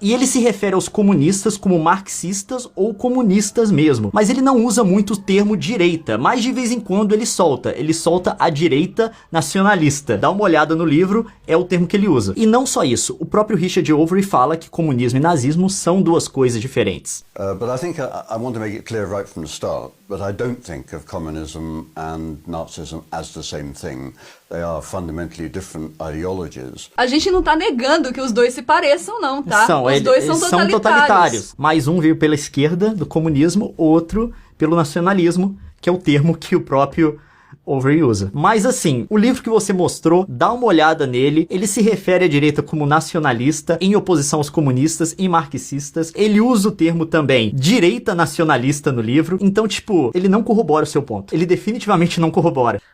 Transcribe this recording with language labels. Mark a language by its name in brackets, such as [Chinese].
[Portuguese] E ele se refere aos comunistas como marxistas ou comunistas mesmo. Mas ele não usa muito o termo direita, mas de vez em quando ele solta a direita nacionalista. Dá uma olhada no livro, é o termo que ele usa. E não só isso, o próprio Richard Overy fala que comunismo e nazismo são duas coisas diferentes. [English] But I think I want to make it clear right from the start that I don't think of communism and Nazism as the same thing. They are fundamentally different ideologies. [Portuguese] A gente não tá negando que os dois se pareçam, não, tá? Os dois são totalitários. Mas um veio pela esquerda do comunismo, outro pelo nacionalismo, que é o termo que o próprio overusa. Mas assim, o livro que você mostrou, dá uma olhada nele, ele se refere à direita como nacionalista, em oposição aos comunistas e marxistas, ele usa o termo também direita nacionalista no livro, então tipo, ele não corrobora o seu ponto, ele definitivamente não corrobora.